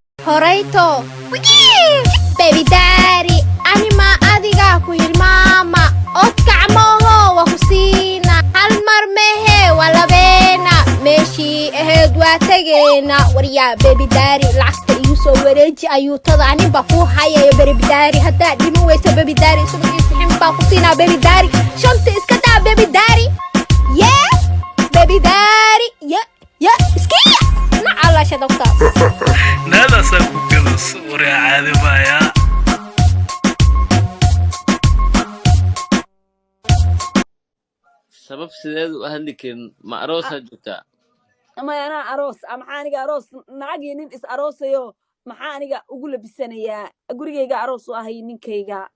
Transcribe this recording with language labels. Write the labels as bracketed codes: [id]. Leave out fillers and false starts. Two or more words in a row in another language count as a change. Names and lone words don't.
[so] horeyto [en] baby daddy [so] anima adiga ku hilmaama odkacmoho wa kusina hal mar mehe walabeena meeshi aheed waa tageena warya [en] baby daddy [so] lacagta igu soo wareeji ayuutada aniba ku hayayo [en] baby daddy [so] hadda dhimo weyso [en] baby daddy [so] subaxiisa ximba kusina [en] baby daddy [so] shanta iska daa [en] baby daddy yeah baby daddy yeah [so] iskiya nacala shadabta nada saku kala suura caadi maaya sabab sideed u ahli keen ma aroos hajta ama ana aroos ama aniga aroos naagi nin is aroosayo maxaa aniga ugu labisanaya gurigeyga aroos u ahay ninkeyga